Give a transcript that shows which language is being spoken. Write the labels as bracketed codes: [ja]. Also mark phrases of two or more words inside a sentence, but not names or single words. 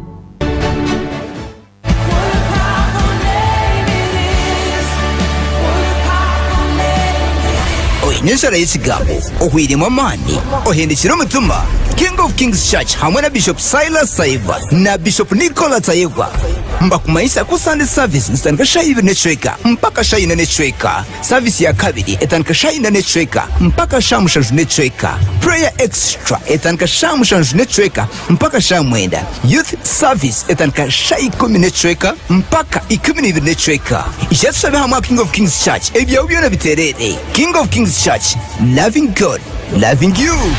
[cgg] Nyensara y'ekigambo ohwiremu amaani ohendekera omutuma King of Kings Church hamwe na Bishop Silas Saiva na Bishop Nicholas Tayegwa mbakumanyisa ku [en] Sunday service [cgg] zitandika shayi n'ecweka mpaka shayi n'ecweka. Service ya kabiri etandika shayi n'ecweka mpaka sha mushanju n'ecweka. [en] Prayer extra [cgg] etandika sha mushanju n'ecweka mpaka sha mwenda. [en] Youth service [cgg] etandika shayi 10 n'ecweka mpaka 12 n'ecweka. Ijatusabe hamwe King of Kings Church ebyawo byona biterere. [en] King of Kings Church, loving God, loving you.